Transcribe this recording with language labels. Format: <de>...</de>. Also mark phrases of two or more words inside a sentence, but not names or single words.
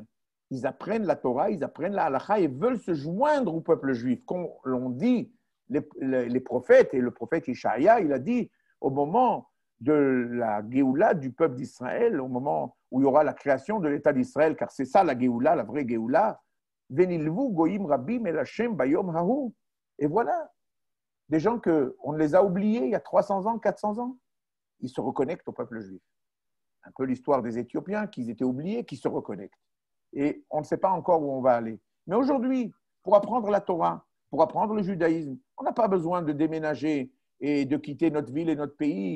<fr>Ils apprennent la Torah, ils apprennent la halakha et veulent se joindre au peuple juif. Comme l'ont dit les prophètes, et le prophète Ishaïa, il a dit au moment de la Géoula du peuple d'Israël, au moment où il y aura la création de l'État d'Israël, car c'est ça la Géoula, la vraie Géoula,</fr> <he>ונלוו גוים רבים אל השם ביום ההוא.</he> <fr>Et voilà, des gens qu'on les a oubliés il y a 300 ans, 400 ans. Ils se reconnectent au peuple juif. Un peu l'histoire des Éthiopiens, qu'ils étaient oubliés, qui se reconnectent. Et on ne sait pas encore où on va aller. Mais aujourd'hui, pour apprendre la Torah, pour apprendre le judaïsme, on n'a pas besoin de déménager et de quitter notre ville et notre pays.</fr>